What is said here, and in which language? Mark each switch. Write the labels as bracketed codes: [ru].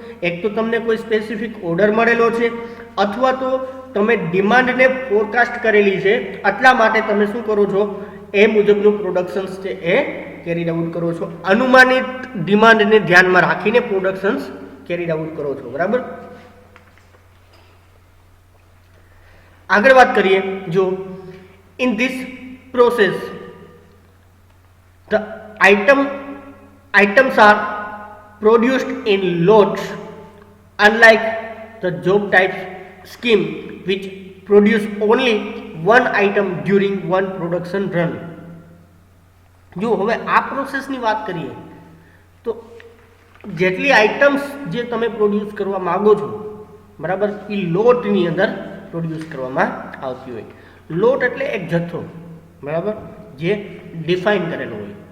[gu] એક તો તમને કોઈ સ્પેસિફિક ઓર્ડર મળેલો છે અથવા તો તમે ડિમાન્ડને ફોરકાસ્ટ કરેલી છે, એટલા માટે તમે શું કરો છો, એ મુજબનું પ્રોડક્શન્સ છે એ [en] carried out [gu] કરો છો. અનુમાનિત ડિમાન્ડને ધ્યાનમાં રાખીને પ્રોડક્શન્સ [en] carried out [gu] કરો છો, બરાબર? આગળ વાત કરીએ. [en] જો in this process the items are produced in lots, unlike the job types scheme which produce only one item during one production run. [gu] જો હવે આ પ્રોસેસની વાત કરીએ તો જેટલી આઇટમ્સ જે તમે પ્રોડ્યુસ કરવા માંગો છો, બરાબર, એ લોટની અંદર પ્રોડ્યુસ કરવામાં આવતી હોય. લોટ એટલે એક જથ્થો, બરાબર, જે ડિફાઇન કરેલો હોય.